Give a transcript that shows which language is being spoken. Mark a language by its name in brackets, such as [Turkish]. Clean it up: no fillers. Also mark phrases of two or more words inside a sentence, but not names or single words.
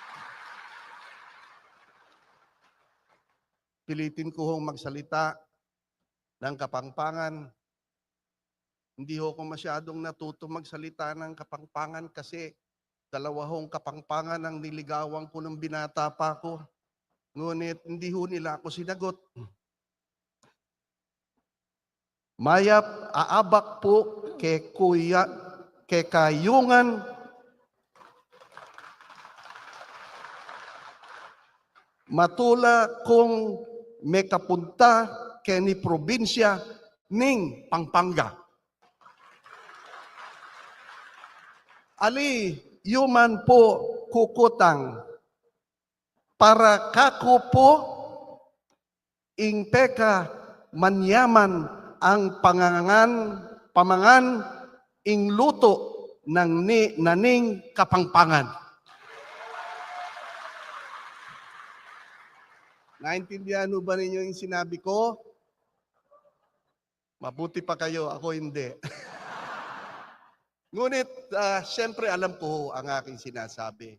[Filipino] Pilitin ko hong magsalita ng Kapampangan. Hindi ho ako masyadong natuto magsalita ng Kapampangan kasi dalawa hong Kapampangan ang niligawan ko nung binata pa ako. Ngunit hindi ho nila ako sinagot. [Pampanga] Mayap aabak po kay kayungan matula kung may kapunta kini probinsya ning Pampanga. Ali, yuman po kukutang para kako po ing peka manyaman ang pamangan ing luto ng naning Kapampangan. [Filipino] Naintindihan mo ba ninyo yung sinabi ko? Mabuti pa kayo, ako hindi. Ngunit, siyempre alam ko ang aking sinasabi.